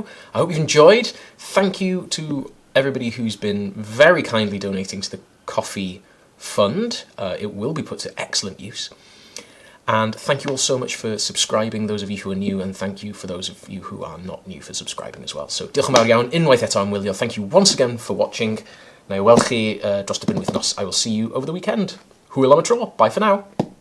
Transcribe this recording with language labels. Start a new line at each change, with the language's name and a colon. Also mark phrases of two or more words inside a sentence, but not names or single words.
English: I hope you've enjoyed. Thank you to everybody who's been very kindly donating to the coffee fund. It will be put to excellent use. And thank you all so much for subscribing, those of you who are new, and thank you for those of you who are not new for subscribing as well. So,
Welsh: diolch yn fawr iawn, unwaith eto am wylio.
English: Thank you once again for watching.
Welsh: Na i weld chi dros y penwythnos.
English: I will see you over the weekend.
Welsh: Hwyl am y tro.
English: Bye for now.